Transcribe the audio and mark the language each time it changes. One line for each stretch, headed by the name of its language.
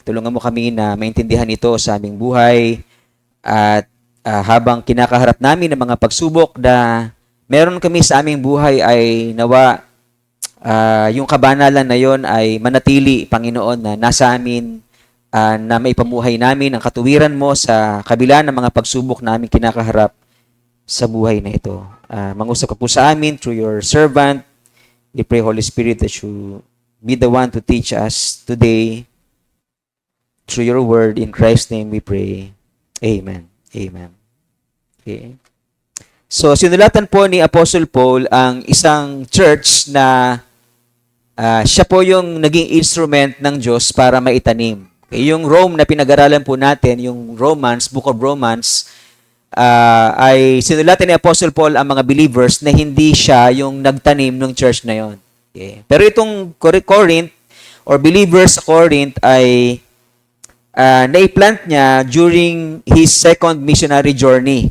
Filipino: Tulungan mo kami na maintindihan ito sa aming buhay at habang kinakaharap namin ng mga pagsubok na meron kami sa aming buhay ay nawa yung kabanalan na yon ay manatili, Panginoon, na nasa amin, na maipamuhay namin ang katuwiran mo sa kabila ng mga pagsubok namin kinakaharap sa buhay na ito. Mangusap ka po sa amin
English: through your servant. We pray, Holy Spirit, that you be the one to teach us today through your word. In Christ's name we pray. Amen. Amen. Okay.
Filipino: So, sinulatan po ni Apostle Paul ang isang church na siya po yung naging instrument ng Diyos para maitanim. Yung Rome na pinag-aralan po natin, yung Romans, Book of Romans, ay sinulatan ni Apostle Paul ang mga believers na hindi siya yung nagtanim ng church na yon.
English: Okay.
Filipino: Pero itong Corinth, or believers sa Corinth, ay naiplant niya
English: during his second missionary journey.